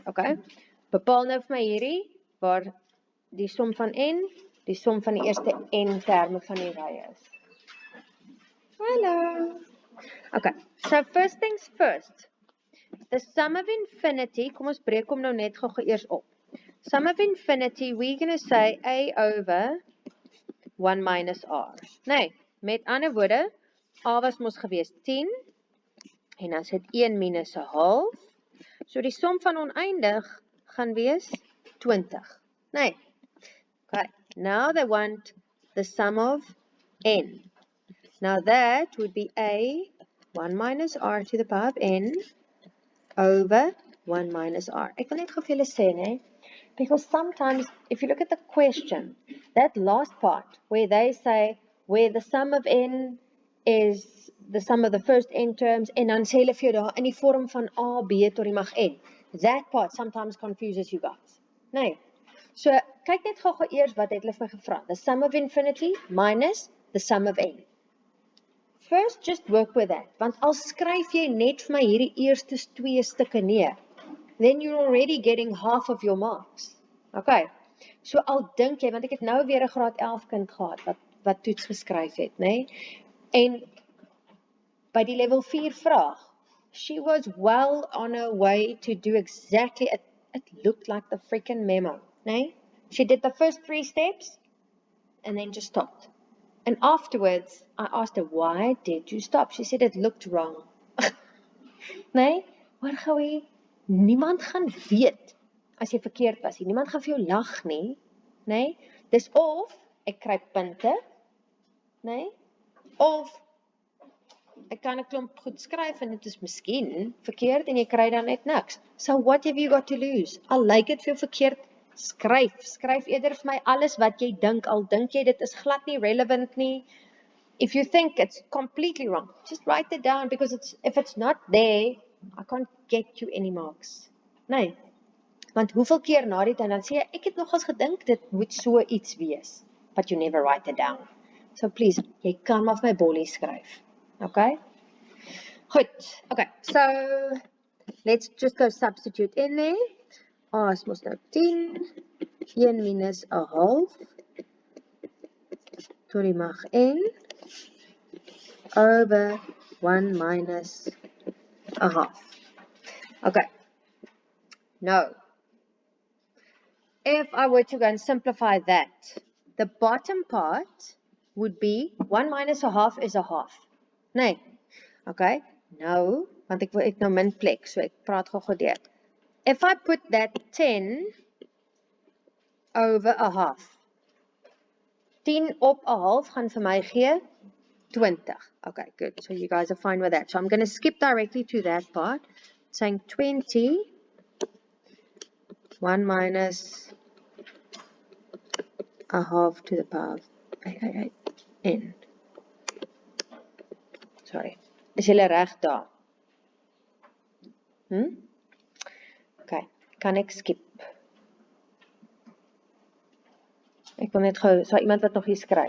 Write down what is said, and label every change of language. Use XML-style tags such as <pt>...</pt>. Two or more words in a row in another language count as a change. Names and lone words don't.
<af>Okay? Bepaal nou vir my hierdie, waar die som van n, die som van die eerste n terme van die ry is. Hello.</af> <en>Okay, so first things first. The sum of infinity,</en> <af>kom ons breek hom nou net gou eers op.</af> <en>Sum of infinity, we're going to say A over 1 minus R.</en> <af>Nee, met ander woorde, A was mos gewees 10, en dan sit 1 minus 'n half. So die som van oneindig gaan wees 20. Nee.</af> <en>Okay, now they want the sum of n. Now that would be A, 1 minus R to the power of n, over 1 minus R.</en> <af>Ek wil net gou vir julle sê, nee,</af> <en>Because sometimes, if you look at the question, that last part where they say where the sum of n is the sum of the first n terms</en> <af>en dan sê hulle vir jou daar in die vorm van a, b tot die mag n.</af> <en>That part sometimes confuses you guys.</en> <af>Nee. So kyk net gou eers wat het hulle vir my gevra.</af> <en>The sum of infinity minus the sum of n. First just work with that.</en> <af>Want al skryf jy net vir my hierdie eerste 2 stukke neer,</af> <en>then you're already getting half of your marks. Okay.</en> <af>So al dink jy, want ek het nou weer 'n graad 11 kind gehad wat toets geskryf het, nê? En by die level 4 vraag,</af> <en>she was well on her way to do exactly it looked like the freaking memo, nê? She did the first 3 steps and then just stopped. And afterwards, I asked her, why did you stop? She said it looked wrong.</en> <af>Nee, hoor gou hier, niemand gaan weet as jy verkeerd was. Niemand gaan vir jou lag nie, nee? Dis of ek kry punte, nee? Of ek kan 'n klomp goed skryf en dit is miskien verkeerd en jy kry dan net niks.</af> <en>So what have you got to lose?</en> <af>Al lyk dit vir jou verkeerd, skryf eerder vir my alles wat jy dink, al dink jy dit is glad nie relevant nie.</af> <en>If you think it's completely wrong, just write it down because if it's not there, I can't get you any marks.</en> <af>Nee. Want hoeveel keer na die tyd dan sê jy, ek het nogals gedink dit moet so iets wees,</af> <en>but you never write it down. So please,</en> <af>jy kan maar vir my bollie skryf. Okay? Goed. Okay.</af> <en>So let's just go substitute in there.</en> <af>Is mos nou 10, 1 minus 'n half tot die mag n</af> <en>over 1 minus a half. Okay. Now, if I were to go and simplify that, the bottom part would be 1 minus a half is a half.</en> <af>Nee. Okay. Nou, want ek nou min plek, so ek praat gou deur.</af> <en>If I put that 10 over a half,</en> <af>10 op a half gaan vir my gee 20.</af> <en>Okay, good. So you guys are fine with that. So I'm going to skip directly to that part, saying 20, 1 minus a half to the power of n. Sorry.</en> <af>Is julle reg daar? Okay, kan ek skip? Ek wil net gou, so iemand wat nog hier skryf.</af>